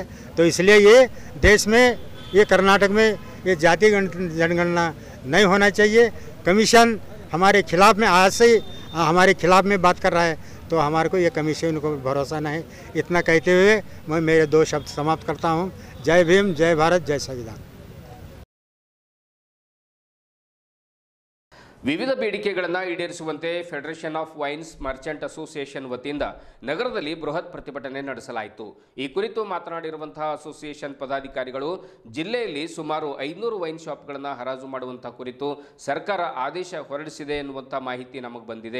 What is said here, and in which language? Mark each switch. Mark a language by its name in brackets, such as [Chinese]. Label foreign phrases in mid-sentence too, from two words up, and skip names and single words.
[Hindi] तो इसलिए ये देश में, ये कर्नाटक में ये जाति जनगणना नहीं होना चाहिए। कमीशन हमारे खिलाफ में आज से हमारे खिलाफ में बात कर रहा है, तो हमारे को ये कमीशन को भरोसा नहीं। इतना कहते हुए मैं मेरे 2 शब्द समाप्त करता हूँ। जय भीम, जय भारत, जय संविधान। [Kannada] ವಿವಿಧ ಬೇಡಿಕೆಗಳನ್ನು ಈಡೇರಿಸುವಂತೆ ಫೆಡರೇಷನ್ ಆಫ್ ವೈನ್ಸ್ ಮರ್ಚೆಂಟ್ ಅಸೋಸಿಯೇಷನ್ ವತಿಯಿಂದ ನಗರದಲ್ಲಿ ಬೃಹತ್ ಪ್ರತಿಭಟನೆ ನಡೆಸಲಾಯಿತು। ಈ ಕುರಿತು ಮಾತನಾಡಿರುವಂತಹ ಅಸೋಸಿಯೇಷನ್ ಪದಾಧಿಕಾರಿಗಳು ಜಿಲ್ಲೆಯಲ್ಲಿ ಸುಮಾರು 500 [English] wine shopಗಳನ್ನು [Kannada] ಹರಾಜು ಮಾಡುವಂತಹ ಕುರಿತು ಸರ್ಕಾರ ಆದೇಶ ಹೊರಡಿಸಿದೆ ಎನ್ನುವಂಥ ಮಾಹಿತಿ ನಮಗೆ ಬಂದಿದೆ।